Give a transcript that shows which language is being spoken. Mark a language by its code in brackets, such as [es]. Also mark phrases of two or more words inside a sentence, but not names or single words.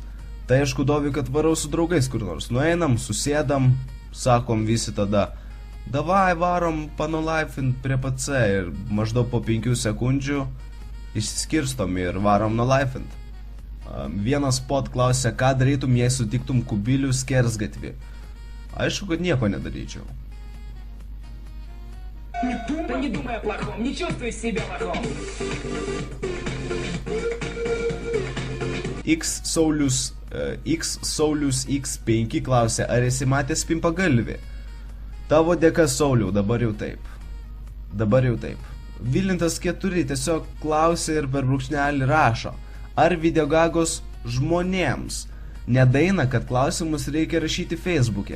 [lt] Tai aišku, Dovi, kad varau su draugais kur nors. Nueinam, susėdam, sakom visi tada, davai varom panolaifint prie PC ir maždaug po 5 sekundžių išsiskirstom ir varom nolaifint. Vienas pod klausė, ką darytum, jei sutiktum Kubilių skersgatvį. Aišku, kad nieko nedaryčiau. [ru] Не думай о плохом, не чувствуй себя лохом. [lt] X Saulius X5 klausė, ar esi matęs Pimpagalvį? Tavo dėka, Sauliau, dabar jau taip. Vilintas 4 tiesiog klausė ir per brūkšnelį rašo, ar videogagos žmonėms nedaina, kad klausimus reikia rašyti Facebook'e?